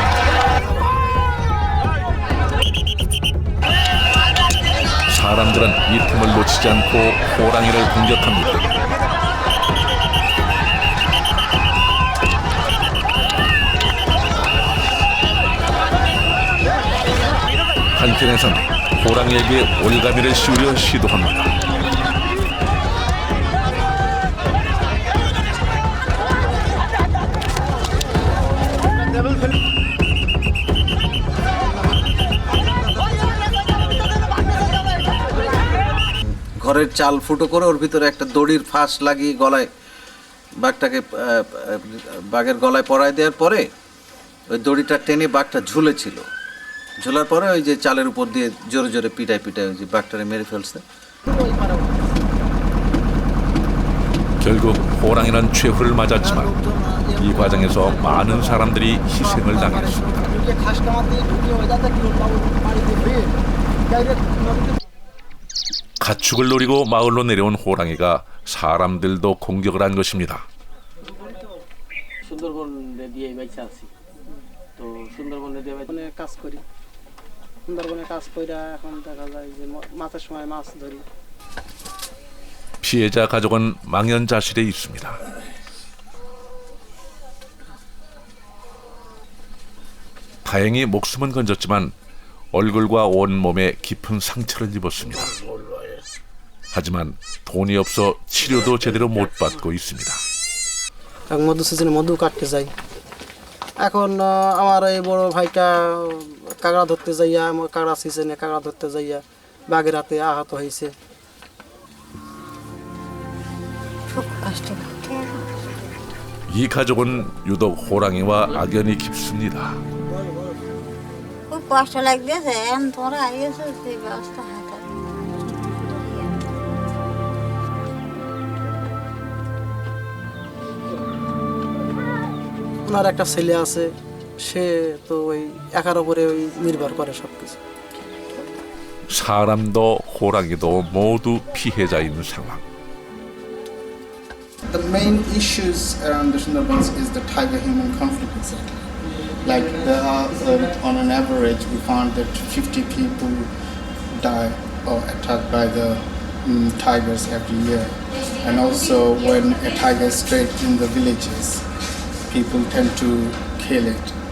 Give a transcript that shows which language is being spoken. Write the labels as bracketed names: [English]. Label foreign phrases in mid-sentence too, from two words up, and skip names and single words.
[Korean] 사람들은 이 틈을 놓치지 않고 호랑이를 공격합니다. 한편에선 호랑이에게 올가미를 씌우려 시도합니다. [Bangla] ঘরের চাল ফুটো করে ওর ভিতরে একটা দড়ির ফাঁস লাগিয়ে গলায় বাঘটাকে বাঘের গলায় পরায় দেওয়ার পরে ওই দড়িটা টেনে বাঘটা ঝুলেছিল। ঝোলার পরে ওই যে চালের উপর দিয়ে জোরে জোরে পিটায় ওই যে বাঘটারে মেরে ফেলছে। [Korean] 결국 호랑이는 최후를 맞았지만 이 과정에서 많은 사람들이 희생을 당했습니다. 가축을 노리고 마을로 내려온 호랑이가 사람들도 공격을 한 것입니다. [Bangla] সুন্দরবনে দিয়ে বাইচা আছি তো সুন্দরবনে দিয়ে কাজ করি সুন্দরবনে কাজ কইরা এখন দেখা যায় যে মাছের সময় মাছ ধরি [Korean] 피해자 가족은 망연자실에 있습니다. 다행히 목숨은 건졌지만 얼굴과 온몸에 깊은 상처를 입었습니다. 하지만 돈이 없어 치료도 제대로 못 받고 있습니다. [Bangla] মধু সিজনে মধু কাটতে যাই এখন আমার এই বড় ভাইটা কাঁকড়া ধরতে যাইয়া আমার কাঁকড়া সিজনে কাঁকড়া ধরতে যাইয়া বাঘের হাতে আহত হয়েছে [Korean] 이 가족은 유독 호랑이와 악연이 깊습니다. [Bangla] খুব কষ্ট লাগতেছে এখন তোরা আইসো সেই ব্যবস্থা হাতে ওনার একটা ছেলে আছে সে তো ওই একার উপরে ওই নির্ভর করে সবকিছু [Korean] 사람도 호랑이도 모두 피해자인 상황. [English] The main issues around the Sundarbans is the tiger-human conflict exactly. Like there are, on an average, we found that 50 people die or attacked by the tigers every year. And also when a tiger is strayed in the villages, people tend to kill it.